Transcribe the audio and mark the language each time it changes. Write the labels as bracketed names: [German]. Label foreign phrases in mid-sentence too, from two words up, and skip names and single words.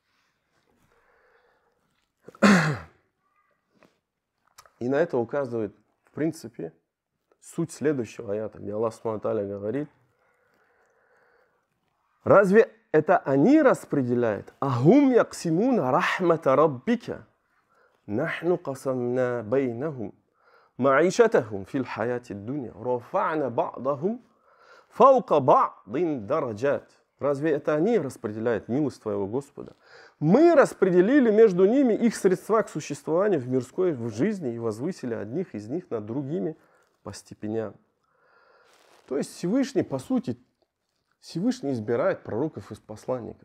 [Russian] И на это указывает, в принципе, суть следующего аята, где Аллах [Arabic] سبحانه وتعالى [Russian] говорит: «Разве это они распределяют? [Arabic] أهم يقسمون رحمة ربك. نحن قسمنا بينهم معيشتهم في الحياة الدنيا. رفعنا بعضهم فوق بعض درجات». [Russian] Разве это они распределяют милость твоего Господа? Мы распределили между ними их средства к существованию в мирской жизни и возвысили одних из них над другими по степеням. То есть Всевышний, по сути, Всевышний избирает пророков из посланников.